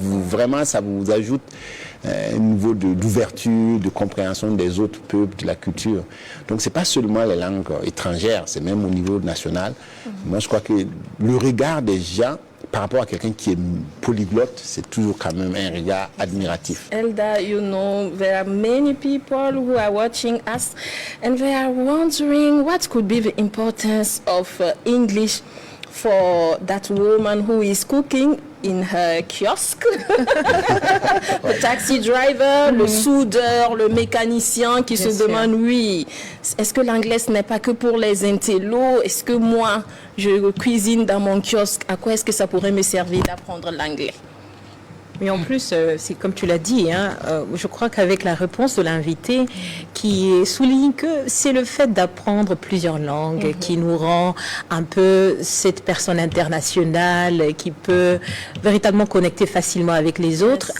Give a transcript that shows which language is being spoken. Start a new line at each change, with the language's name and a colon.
French: Vraiment, ça vous ajoute un niveau d'ouverture, de compréhension des autres peuples, de la culture. Donc, c'est pas seulement les langues étrangères, c'est même au niveau national. Moi, je crois que le regard des gens par rapport à quelqu'un qui est polyglotte, c'est toujours quand même un regard admiratif.
English: Elda, you know, there are many people who are watching us and they are wondering what could be the importance of English for that woman who is cooking in her kiosk.
French: Le taxi driver, le soudeur, le mécanicien qui se demande, oui, est-ce que l'anglais ce n'est pas que pour les intellos? Est-ce que moi, je cuisine dans mon kiosque? À quoi est-ce que ça pourrait me servir d'apprendre l'anglais? Mais en plus, c'est comme tu l'as dit, hein, je crois qu'avec la réponse de l'invité qui souligne que c'est le fait d'apprendre plusieurs langues qui nous rend un peu cette personne internationale qui peut véritablement connecter facilement avec les autres.